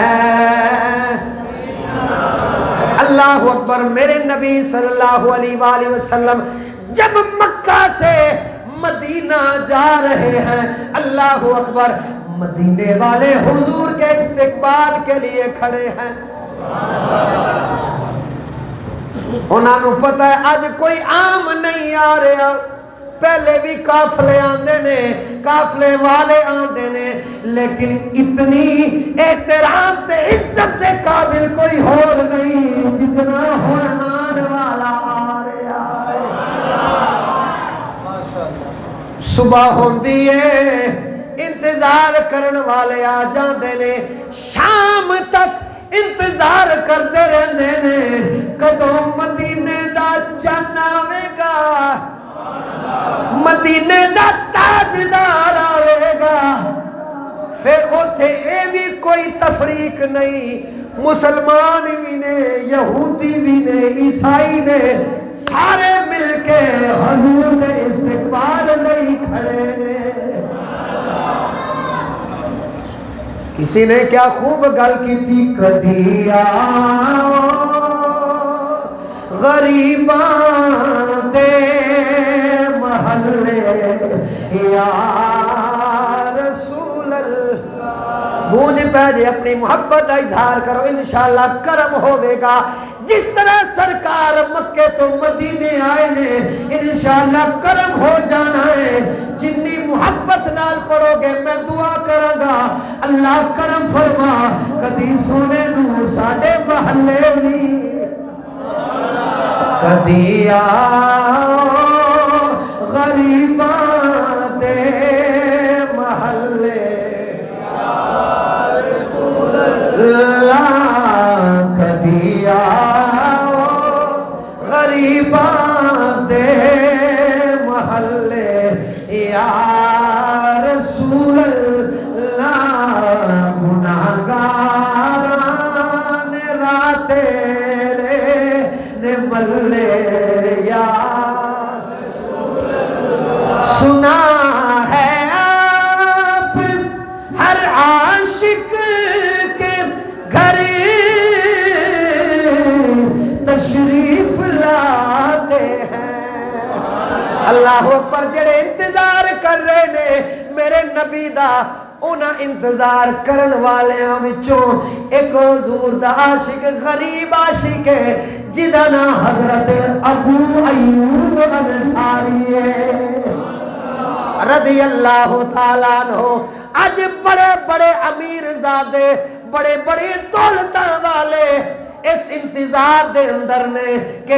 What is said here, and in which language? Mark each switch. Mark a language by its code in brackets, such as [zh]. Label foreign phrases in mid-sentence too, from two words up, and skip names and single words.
[ar] اللہ اکبر۔ [ur] میرے نبی [ar] صلی اللہ علیہ وآلہ وسلم [ur] جب مکہ سے مدینہ جا رہے ہیں، [ar] اللہ اکبر، [ur] مدینے والے حضور کے استقبال کے لیے کھڑے ہیں۔ [pa] انہاں نوں پتہ ہے اج کوئی عام نہیں آ رہا، پہلے بھی قافلے آندے نے، قافلے والے آندے نے، لیکن اتنی احترام تے عزت دے قابل کوئی اور نہیں جتنا ہن آن والا آ رہا ہے۔ صبح ہوندی ہے، انتظار کرن والے آ جاندے نے، شام تک انتظار کرتے رہندے نے، کدوں مدینے دا چن آوے گا، مدینے دا تاجدار آئے گا۔ پھر اوتھے اے بھی کوئی تفریق نہیں، مسلمان بھی نے، یہودی بھی نے، عیسائی نے، سارے مل کے حضور دے استقبال لئی کھڑے نے۔ [ur] کسی نے کیا خوب گل کی تھی، [pa] کدی آؤ غریباں دے محلے [ar] یا رسول اللہ، [pa] گونج پہ جے اپنی محبت کا اظہار کرو، انشاءاللہ کرم ہوے گا۔ جس طرح سرکار مکے تو مدینے آئے نے، انشاءاللہ کرم ہو جانا ہے۔ جنی محبت نال پڑھو گے میں دعا کراں گا اللہ کرم فرما کدی سونے نو ساڈے محلے وی کدی آؤ غریباں دے محلے اللہ کدی آؤ غریباں دے محلے [ar] یا رسول اللہ [pa] گناہگاران راہ تیرے نے ملے یا [ur] سنا ہے آپ ہر عاشق کے گھر تشریف لاتے ہیں [ar] اللہ اکبر [pa] جڑے انتظار کر رہے نے میرے نبی دا انہاں انتظار کرن والیاں وچوں ایک حضور دا عاشق غریب عاشق ہے جدا نا حضرت ابو ایوب انصاری ہے [ar] رضی اللہ تعالیٰ عنہ [pa] آج بڑے بڑے امیر زادے بڑے بڑے دولتاں والے اس انتظار دے اندر نے کہ